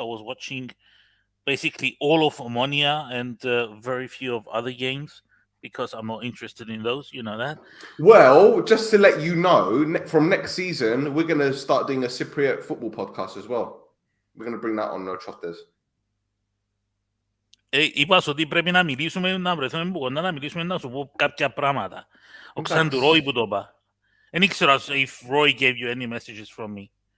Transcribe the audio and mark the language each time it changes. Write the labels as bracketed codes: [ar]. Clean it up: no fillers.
[en] I was watching basically all of Omonoia and very few of other games because I'm not interested in those. You know that? Well, just to let you know, from next season, we're going to start doing a Cypriot football podcast as well. We're going to bring that on No Choftes. [el] Είπα ότι πρέπει να μιλήσουμε, να βρεθούμε μπορούμε να μιλήσουμε να σου πω κάποια πράγματα. Ο Ξαντουρόι που το είπα. Δεν ήξερα [en] if Roy gave you any messages from me.